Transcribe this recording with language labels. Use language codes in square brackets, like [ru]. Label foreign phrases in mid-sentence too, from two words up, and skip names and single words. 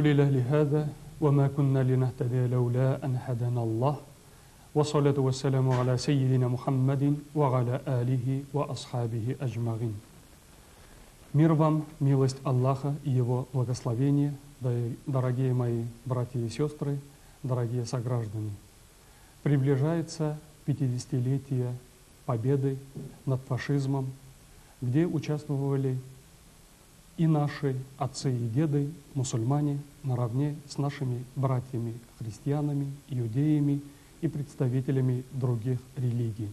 [ar] لله لهذا وما كنا لنهتدي لولا أن هدانا الله والصلاة والسلام على سيدنا محمد وعلى آله وأصحابه أجمعين. [ru] Мир вам, милость Аллаха и Его благословение, дорогие мои братья и сестры, дорогие сограждане. Приближается 50-летие победы над фашизмом, где участвовали и наши отцы и деды, мусульмане, наравне с нашими братьями-христианами, иудеями и представителями других религий.